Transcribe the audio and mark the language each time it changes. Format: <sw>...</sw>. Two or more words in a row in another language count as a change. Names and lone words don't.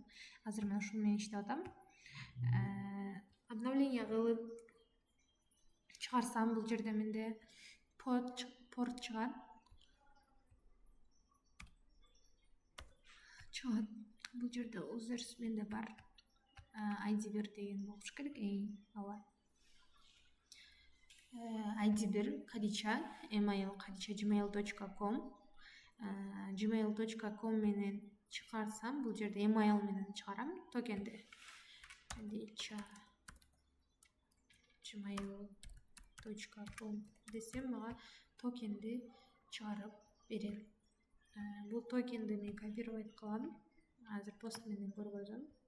<ky>Азыр мен ушуну менен иштеп атам. Обновление кылып чыгарсам, бул жерде менде порт чыгат. Бул жерде users менде бар. ID1 деген болуш керек. Ооба. ID1 Kadicha, email kadicha@gmail.com. gmail.com менен чыгарсам, бул жерде email менен чыгарам токенди. kadicha@gmail.com десем, мага токенди чыгарып берет. Бул токенди мен копировать кылам. Азыр пост менен көргөзөм.</ky>